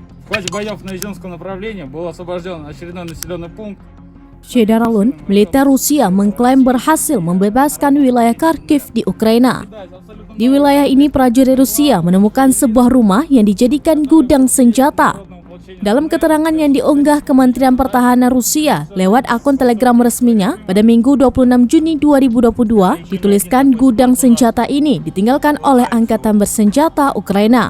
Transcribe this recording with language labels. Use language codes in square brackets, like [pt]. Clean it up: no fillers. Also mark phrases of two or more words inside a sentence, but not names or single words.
[ru] В ходе боев на Изюмском направлении был освобожден очередной населенный пункт. [id] Saudara Lun, militer Rusia mengklaim berhasil membebaskan wilayah Kharkiv di Ukraina. Di wilayah ini, prajurit Rusia menemukan sebuah rumah yang dijadikan gudang senjata. Dalam keterangan yang diunggah Kementerian Pertahanan Rusia lewat akun Telegram resminya pada Minggu 26 Juni 2022, dituliskan gudang senjata ini ditinggalkan oleh Angkatan Bersenjata Ukraina.